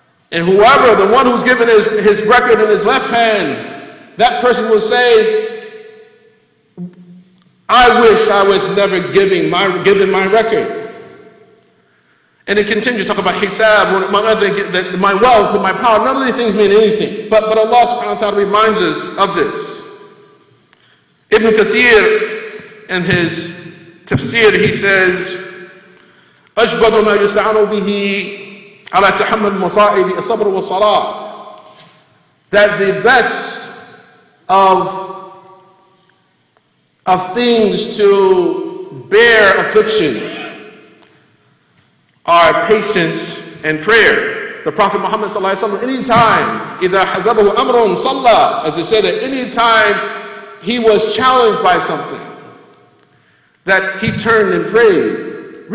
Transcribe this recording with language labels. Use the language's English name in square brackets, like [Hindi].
[English] And whoever, the one who's given his record in his left hand, that person will say, I wish I was never given my record. And it continues to talk about hisab, among other things, my wealth and my power. None of these things mean anything. But Allah subhanahu wa ta'ala reminds us of this. [Arabic] Ibn Kathir, in his tafsir, he says, أجبر ما يستعان به على تحمل المصائب الصبر والصلاة. [English] That the best of things to bear affliction are patience and prayer. The Prophet Muhammad sallallahu alaihi wasallam, anytime, [Arabic] إِذَا حَزَبَهُ أَمْرٌ صَلَّى, [English] as it said, at any time he was challenged by something, that he turned and prayed.